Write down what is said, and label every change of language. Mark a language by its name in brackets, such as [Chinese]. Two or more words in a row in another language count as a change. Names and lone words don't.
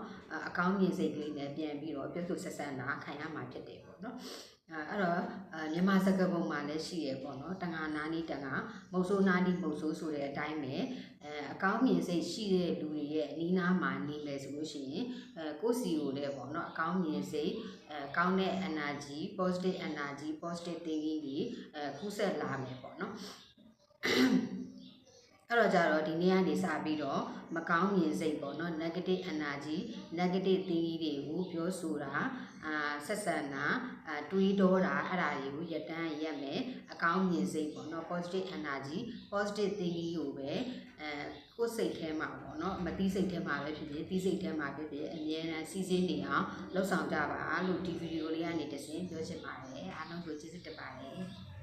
[Burmese] အကောင်းမြင်စိတ်ကလေးနဲ့ပြန်ပြီးတော့ပြောဆိုဆက်ဆံတာခံရမှာဖြစ်တယ်ပေါ့နော်အဲ့တော့မြန်မာစကားပုံမှာလည်းရှိရပေါ့နော်တငါနာနီတငါမုတ်ဆိုးနာနီမုတ်ဆိုးဆိုတဲ့အတိုင်းပဲအကောင်းမြင်စိတ်ရှိတဲ့လူတွေရဲ့အနီးနားမှာနေမယ်ဆိုလို့ရှိရင်ကိုယ်စီကိုလည်းပေါ့နော်အကောင်းမြင်စိတ်ကောင်းတဲ့ [English] energy positive energy positive thinking [Burmese] တွေကူးဆက်လာမယ်ပေါ့နော် အဲ့တော့ကြတော့ဒီနေ့ကနေစပြီးတော့မကောင်းမြင်စိတ်ပေါ့နော် [English] negative energy negative thinking [Burmese] တွေကိုပြောဆိုတာဆက်ဆံတာတွေးတောတာအဲ့ဒါတွေကိုရတန်းရက်မယ်အကောင်းမြင်စိတ်ပေါ့နော် [English] positive energy positive thinking [Burmese] ကိုပဲကိုယ်စိတ်ထဲမှာပေါ့နော်မသိစိတ်ထဲမှာပဲဖြစ်ဖြစ်သိစိတ်ထဲမှာဖြစ်ဖြစ်အမြဲတမ်းစီးစင်းနေအောင်လှုပ်ဆောင်ကြပါလို့ဒီဗီဒီယိုလေးကနေတစင်ပြောချင်ပါတယ်အားလုံးကိုကျေးဇူးတင်ပါတယ်